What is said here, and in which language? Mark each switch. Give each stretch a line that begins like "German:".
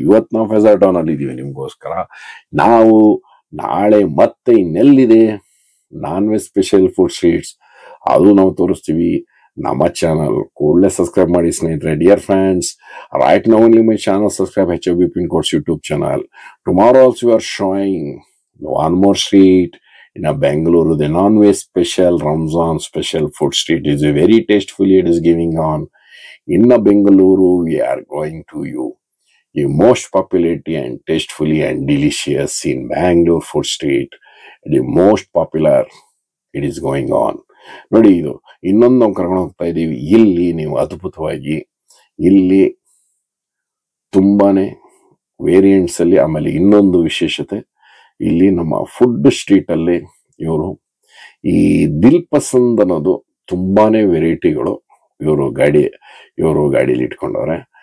Kannada: ಇವತ್ತು ನಾವು ಫೆಸರ್ಟೋನ್ ಅಲ್ಲಿ ಇದೀವಿ ನಿಮ್ಗೋಸ್ಕರ. ನಾವು ನಾಳೆ ಮತ್ತೆ ಇನ್ನೆಲ್ಲಿದೆ non veg special food streets, ಅದು ನಾವು ತೋರಿಸ್ತೀವಿ. ನಮ್ಮ ಚಾನಲ್ ಕೂಡಲೇ ಸಬ್ಸ್ಕ್ರೈಬ್ ಮಾಡಿ ಸ್ನೇಹಿತರೆ.
English: Dear friends, right now only my channel subscribe HFB course YouTube channel. Tomorrow also we are showing one more street in a Bengaluru, the non-veg special Ramzan special food street is a very tastefully it is giving on. In a Bengaluru, we are going to you a most popularity and tastefully and delicious in Bangalore food street. The most popular it is going on.
Kannada: ನೋಡಿ, ಇದು ಇನ್ನೊಂದು ನಾವು ಕರ್ಕೊಂಡು ಹೋಗ್ತಾ ಇದೀವಿ. ಇಲ್ಲಿ ನೀವು ಅದ್ಭುತವಾಗಿ ಇಲ್ಲಿ ತುಂಬಾನೇ ವೇರಿಯಂಟ್ಸ್ ಅಲ್ಲಿ. ಆಮೇಲೆ ಇನ್ನೊಂದು ವಿಶೇಷತೆ, ಇಲ್ಲಿ ನಮ್ಮ ಫುಡ್ ಸ್ಟ್ರೀಟ್ ಅಲ್ಲಿ ಇವರು ಈ ದಿಲ್ ಪಸಂದ್ ಅನ್ನೋದು ತುಂಬಾನೇ ವೆರೈಟಿಗಳು ಇವರು ಗಾಡಿಯಲ್ಲಿ ಇಟ್ಕೊಂಡವ್ರೆ.